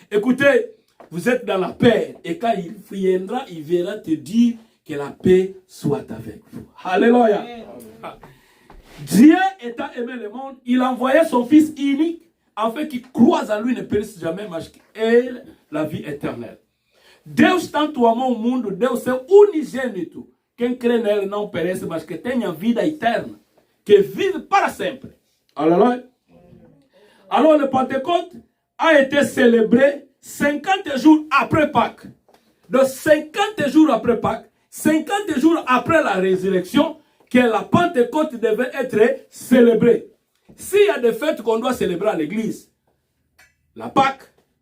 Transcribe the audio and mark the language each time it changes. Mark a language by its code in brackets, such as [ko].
[fr] Écoutez, vous êtes dans la paix. Et quand il viendra, il verra te dire que la paix soit avec vous. Alléluia. Amen. Dieu étant aimé le monde, il envoyait son Fils unique, afin qu'il croise en lui ne périsse jamais, mais qu'il la vie éternelle. [pt] Deus tanto amou o mundo, Deus seu unigênito. Quem crê nele não perece, mas que tenha vida eterna, que vive para sempre. [fr] Alléluia. Alors le Pentecôte a été célébré 50 jours après Pâques. De 50 jours après Pâques, 50 jours après la résurrection, que la Pentecôte devait être célébrée. S'il y a des fêtes qu'on doit célébrer à l'église, la Pâques.